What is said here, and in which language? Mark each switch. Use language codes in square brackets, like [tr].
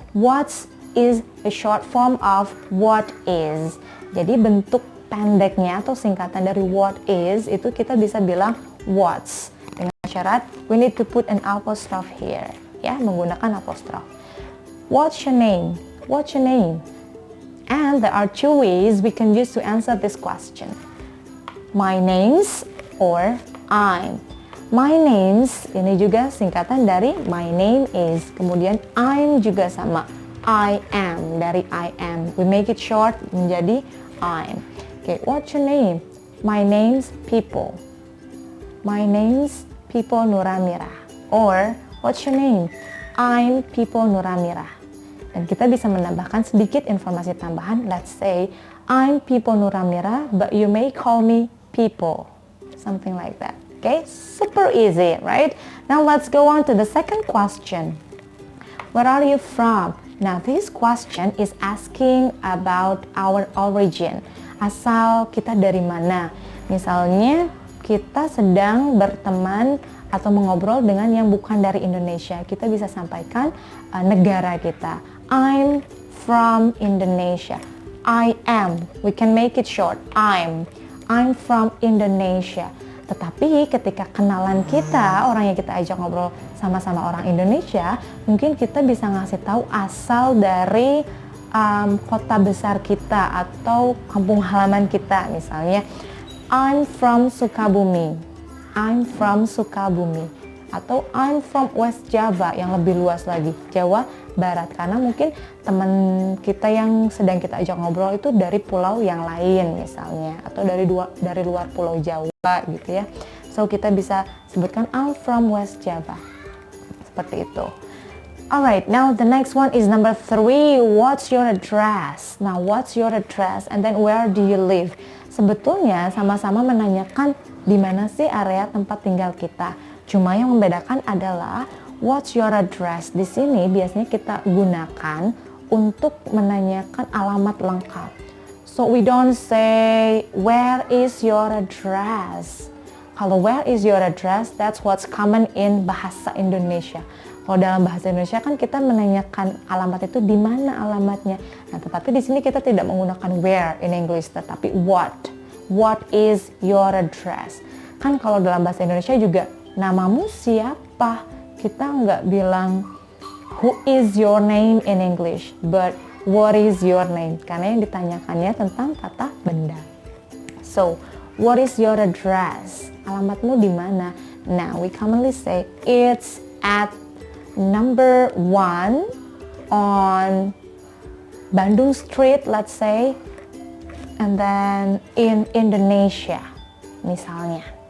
[en] What's is a short form of what is. [id] Jadi bentuk pendeknya atau singkatan dari what is itu kita bisa bilang what's. Dengan syarat [en] we need to put an apostrophe here, [id] ya, menggunakan apostrophe. [en] What's your name? What's your name? And there are 2 ways we can use to answer this question. My name's or I'm. [id] My name's ini juga singkatan dari my name is. Kemudian I'm juga sama. I am, dari I am. [en] We make it short menjadi I'm. Okay, what's your name? My name's People. My name's People Nura Merah. Or, what's your name? I'm People Nura Merah. [id] Dan kita bisa menambahkan sedikit informasi tambahan. [en] Let's say, I'm People Nura Merah, but you may call me People. Something like that. Okay, super easy, right? Now let's go on to the second question. Where are you from? Now this question is asking about our origin. [id] Asal kita dari mana? Misalnya kita sedang berteman atau mengobrol dengan yang bukan dari Indonesia. Kita bisa sampaikan negara kita. [en] I'm from Indonesia. I am. We can make it short. I'm from Indonesia. [id] Tetapi ketika kenalan kita, orang yang kita ajak ngobrol sama-sama orang Indonesia, mungkin kita bisa ngasih tahu asal dari kota besar kita atau kampung halaman kita. [en] Misalnya, I'm from Sukabumi. I'm from Sukabumi. Atau I'm from West Java, [id] yang lebih luas lagi, Jawa Barat. Karena mungkin teman kita yang sedang kita ajak ngobrol itu dari pulau yang lain misalnya, atau dari luar pulau Jawa gitu ya. So kita bisa sebutkan [en] I'm from West Java. [id] Seperti itu. [en] Alright, now the next one is number 3. What's your address? Now what's your address? And then where do you live? [id] Sebetulnya sama-sama menanyakan di mana sih area tempat tinggal kita. Cuma yang membedakan adalah [en] what's your address. [id] Di sini biasanya kita gunakan untuk menanyakan alamat lengkap. [en] So we don't say where is your address. Kalau where is your address, that's what's common in bahasa Indonesia. [id] Kalau dalam bahasa Indonesia kan kita menanyakan alamat itu di mana alamatnya. Nah, tetapi di sini kita tidak menggunakan where in English, tetapi what. [en] What is your address? [id] Kan kalau dalam bahasa Indonesia juga namamu siapa? Kita nggak bilang [en] who is your name in English, but what is your name? [id] Karena yang ditanyakannya tentang kata benda. [en] So, what is your address? [id] Alamatmu di mana? [en] Now, we commonly say it's at number 1 on Bandung Street, let's say, and then in Indonesia, misalnya.